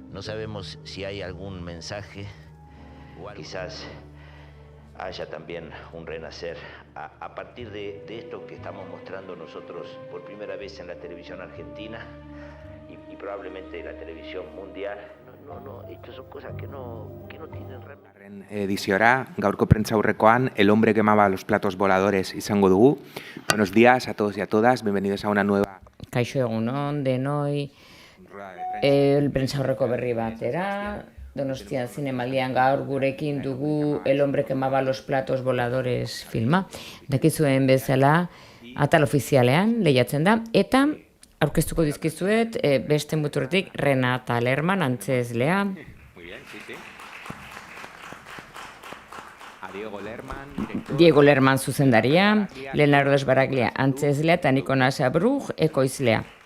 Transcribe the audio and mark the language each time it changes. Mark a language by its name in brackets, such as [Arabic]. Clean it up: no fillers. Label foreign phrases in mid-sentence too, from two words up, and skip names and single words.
[Spanish] No sabemos si hay algún mensaje, quizás haya también un renacer a partir de esto que estamos mostrando nosotros por primera vez en la televisión argentina y probablemente en la televisión mundial. Estas son cosas que no tienen realmente. [Basque] Ediziora, gaurko prentsaurrekoan, El hombre quemaba los platos voladores izango dugu. [Spanish] Buenos días a todos y a todas, bienvenidos a una nueva... [Basque] Kaixo egunon, denoi, el prentsaurreko berri batera, Donostian Zinemaldian gaur gurekin dugu El hombre quemaba los platos voladores filma. Dakizuen bezala, atal ofizialean lehiatzen da, eta aurkeztuko dizkizuet beste muturretik Renata Lerman antzezlea. Diego Lerman zuzendaria, Leonardo Esbaraglia antzezlea eta Nicolas Abrug ekoizlea.